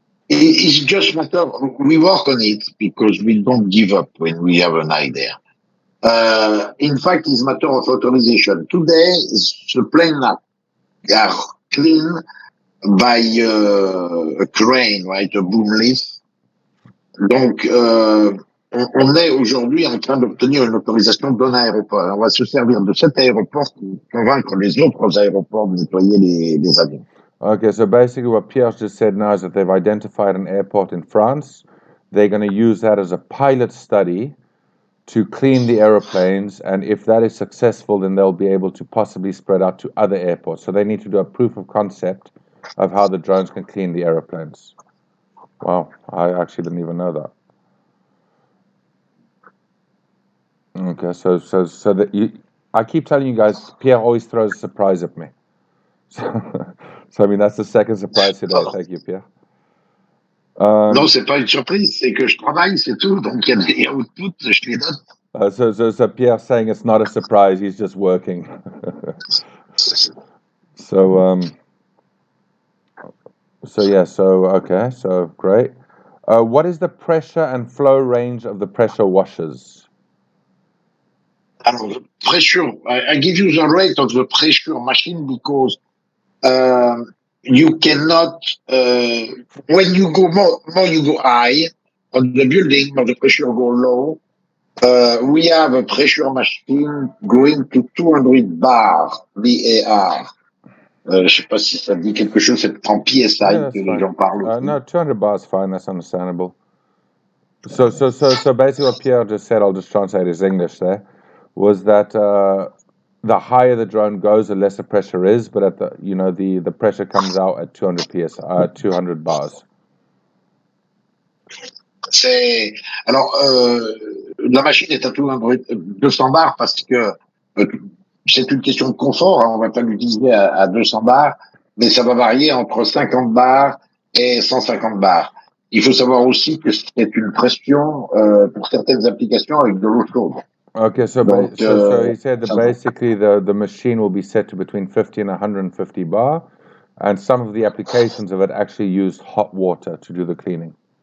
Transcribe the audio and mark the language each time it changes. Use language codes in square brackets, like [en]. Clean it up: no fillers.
[en] It's just a matter, we work on it because we don't give up when we have an idea. In fact, it's a matter of authorization. Today, the planes are cleaned by a crane, right, a boom lift. [fr] Donc, on est aujourd'hui en train d'obtenir une autorisation d'un aéroport. On va se servir de cet aéroport pour convaincre les autres aéroports de nettoyer les avions. [en] Okay, so basically what Pierre just said now is that they've identified an airport in France. They're going to use that as a pilot study to clean the aeroplanes, and if that is successful, then they'll be able to possibly spread out to other airports. So they need to do a proof of concept of how the drones can clean the aeroplanes. Wow, I actually didn't even know that. Okay, so that I keep telling you guys, Pierre always throws a surprise at me. So I mean, that's the second surprise today. Thank you, Pierre. [fr] Non, c'est pas une surprise, c'est que je travaille, c'est tout. Donc il y a des outputs, je les donne. [en] So Pierre saying it's not a surprise, he's just working. So okay, so great. What is the pressure and flow range of the pressure washers? Alors, pressure, I give you the rate of the pressure machine because you cannot, when you go more you go high on the building, but the pressure go low. We have a pressure machine going to 200 bar, BAR. [fr] Je sais pas si ça dit quelque chose, c'est en PSI [en] Yeah, [fr] que les gens parlent aussi. [en] No, 200 bars fine, that's understandable. So basically what Pierre just said, I'll just translate his English there, was that the higher the drone goes, the less the pressure is, but at the pressure comes out at 200 bars. [fr] Alors, la machine est à 200 bars parce que c'est une question de confort, hein, on va pas l'utiliser à 200 bars, mais ça va varier entre 50 bars et 150 bars. Il faut savoir aussi que c'est une pression pour certaines applications avec de l'eau chaude. [en] Okay, so he said that basically the machine will be set to between 50 and 150 bar, and some of the applications of it actually use hot water to do the cleaning.